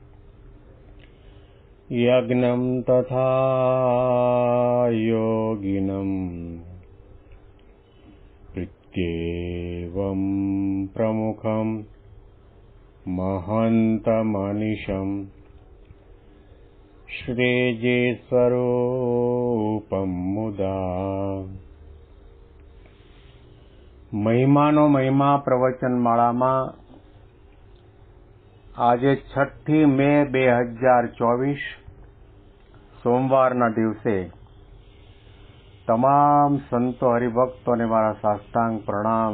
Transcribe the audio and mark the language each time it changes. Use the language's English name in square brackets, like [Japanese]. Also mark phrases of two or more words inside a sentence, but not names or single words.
[Sanskrit] यज्ञं तथा योगिनं प्रत्येवं प्रमुखं महन्तमनिशं श्रीजीस्वरूपं मुदा। [Gujarati] મહિમાનો મહિમા પ્રવચનમાળામાં આજે 6 મે 2024 સોમવારના દિવસે તમામ સંતો હરિભક્તોને મારા સાષ્ટાંગ પ્રણામ.